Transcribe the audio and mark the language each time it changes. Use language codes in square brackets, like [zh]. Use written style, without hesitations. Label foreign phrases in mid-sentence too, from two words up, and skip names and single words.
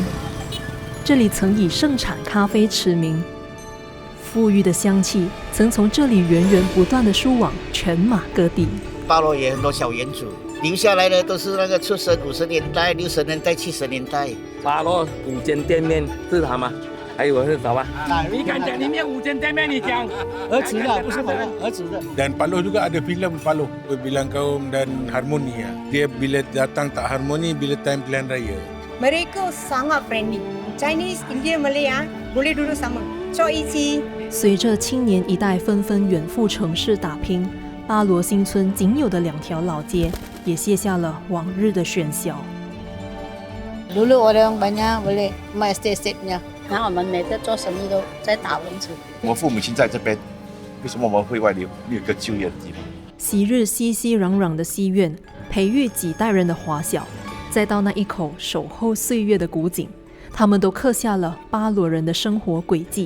[zh] 这里曾以盛产咖啡驰名，馥郁的香气曾从这里源源不断地输往全马各地。巴罗也很多小园主，留下来的都是那个出生50年代、60年代、70年代。巴罗5间店面是他吗？还有是什么？你敢讲里面5间店面？你讲儿子的，不是我的儿子的。 [ms] Dan Paloh juga ada filem Paloh, Bilang Kaum dan Harmoni. Dia bila datang tak harmoni bila time pilihan raya. Mereka sangat friendly. [en] Chinese, Indian, Malay [ms] boleh duduk sama. [en] So easy. [zh] 随着青年一代纷纷远赴城市打拼，巴罗新村仅有的2条老街也卸下了往日的喧嚣。 [ms] Dulu orang banyak boleh main estate-nya. [zh] 然后我们每个做生意都在打蚊子。我父母亲在这边，为什么我们会外流？没有一个就业的地方。昔日熙熙攘攘的西苑，培育几代人的华小，再到那一口守候岁月的古井，他们都刻下了巴罗人的生活轨迹。